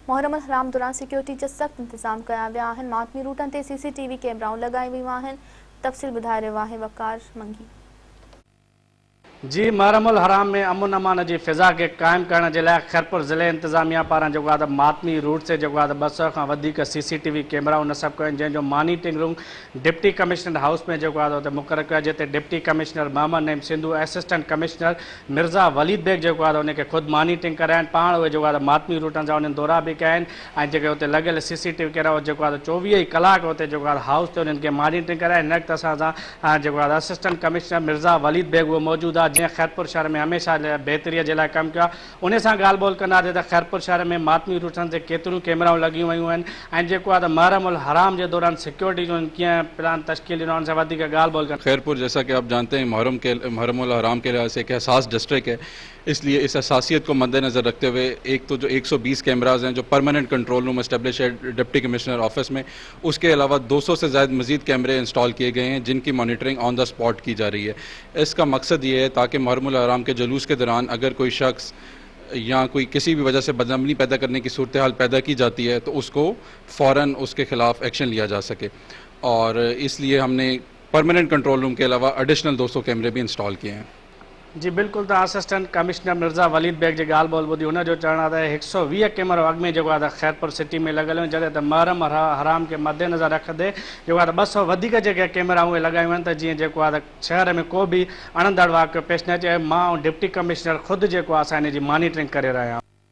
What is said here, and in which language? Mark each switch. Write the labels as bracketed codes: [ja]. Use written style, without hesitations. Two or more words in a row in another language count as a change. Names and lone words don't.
[sd] मुहर्रम हराम दौरान सिक्योरिटी जा सख्त इंतजाम कया विया आहिनि। मातमी रूटनि ते CCTV कैमराऊं लगाई वियूं आहिनि। तफ़सील ॿुधाए रहियो आहे वकार मंगी। जी, मुहर्रमुल हराम [hi] में अमन अमान की फिज़ा के कायम करने के लिए [sd] खैरपुर ज़िले इंतजामिया पारां जो आहे मातमी रूट से जो आहे 200 खां वधीक CCTV कैमरा नस्ब कयो जंहिंजो मॉनिटरिंग रूम डिप्टी कमिश्नर हाउस में जो आहे उते मुक़ररु कयो, जिते डिप्टी कमिश्नर मोहम्मद नईम सिंधु, असिस्टेंट कमिश्नर मिर्ज़ा वलीद बेग जो आहे उनखे ख़ुदि मॉनिटरिंग कराइनि, पाण उहे जो आहे मातमी रूटनि जा उन्हनि दौरा भी कया आहिनि ऐं जेके उते लॻियल CCTV कैमरा जेको आहे 24 कलाक उते जो आहे हाउस ते उन्हनि खे मॉनिटरिंग कराए। हिन वक़्तु असां सां जेको आहे असिस्टेंट कमिश्नर मिर्ज़ा वलीद बेग उहो मौजूदु आहे जैं खैरपुर शहर में हमेशा बेहतरी जे लाइ कमु कयो। उन सां ॻाल्हि ॿोल कंदासीं त खैरपुर शहर में मातमी रूटनि ते केतिरियूं कैमराऊं लॻियूं वयूं आहिनि ऐं जेको आहे मुहर्रमुल हराम जे दौरान सिक्योरिटी जो कीअं प्लान तश्कील ॾिनो उनसे वधीक ॻाल्हि ॿोल कंदा। [hi] खैरपुर जैसा कि आप जानते हैं मुहर्रमुल हराम के लिहाज से एक हसास डिस्ट्रिक्ट है, इसलिए इस हसासियत को मद्देनज़र रखते हुए एक तो जो 120 कैमराज हैं जो परमानेंट कंट्रोल रूम इस्टेब्लिश है डिप्टी कमिश्नर ऑफिस में, उसके अलावा 200 से ज़्यादा मज़ीद कैमरे इंस्टॉल किए गए हैं जिनकी मॉनिटरिंग [en] on the spot [hi] की जा रही है। इसका मकसद ये है ताकि मुहर्रमुल हराम के जुलूस के दौरान अगर कोई शख्स या कोई किसी भी वजह से बदअमनी पैदा करने की सूरत हाल पैदा की जाती है तो उसको फ़ौरन उसके ख़िलाफ़ एक्शन लिया जा सके, और इसलिए हमने परमानेंट कंट्रोल रूम के अलावा एडिशनल 200 कैमरे भी इंस्टॉल किए हैं। [sd] जी बिल्कुल, तो असिस्टेंट कमिश्नर मिर्ज़ा वलीद बेग की ॻाल्हि ॿोल ॿुधी, हुनजो चवणु आहे 120 कैमरा अॻु में जेको आहे खैरपुर सिटी में लॻल आहिनि, जॾहिं त मुहर्रम हराम के मद्देनज़र रखंदे जेको आहे 200 वधीक जेके कैमरा उहे लॻायूं आहिनि त जीअं जेको आहे शहर में को बि अणंदड़ वाक़ियो पेश न अचे। मां डिप्टी कमिश्नर ख़ुदि जेको आहे असां हिन जी मॉनिटरिंग करे रहिया आहियूं।